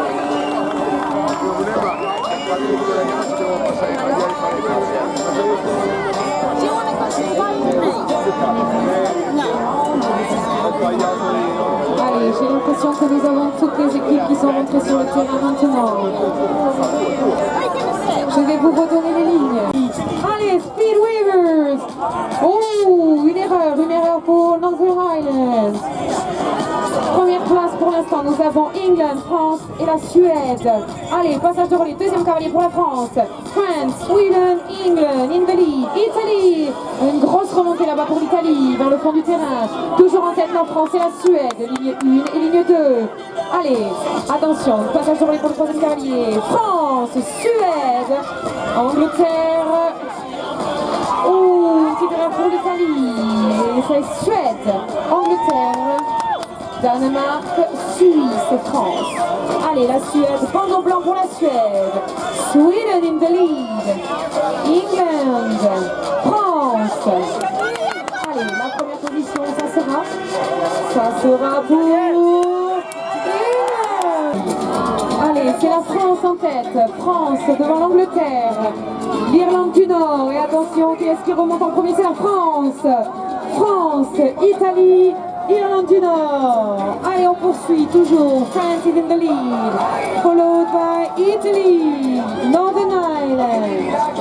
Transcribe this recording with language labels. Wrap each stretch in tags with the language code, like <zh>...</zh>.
<fr>Allez, j'ai l'impression que nous avons toutes les équipes qui sont rentrées sur le terrain maintenant. Je vais vous redonner les lignes. Allez, Speed Weavers. Oh, une erreur pour Northern Ireland. Première place pour l'instant, nous avons England, France et la Suède. Allez, passage de relais, deuxième cavalier pour la France.</fr> <en>France, Sweden, England, in the lead.</en> <fr>Italie, une grosse remontée là-bas pour l'Italie, vers le fond du terrain. Toujours en tête la France et la Suède, ligne 1 et ligne 2. Allez, attention, passage de relais pour le troisième cavalier. France, Suède, Angleterre. Oh, une petite erreur pour l'Italie. Et c'est Suède, Angleterre. Danemark, Suisse, France. Allez, la Suède, bandeau blanc pour la Suède.</fr> <en>Sweden in the lead. England, France.</en> <fr>Allez, la première position, ça sera pour England. Allez, c'est la France en tête. France devant l'Angleterre. L'Irlande du Nord. Et attention, qui est-ce qui remonte en premier? C'est la France. France, Italie. Irlande du Nord. Allez, on poursuit toujours.</fr> <en>France is in the lead, followed by Italy, Northern Ireland.</en>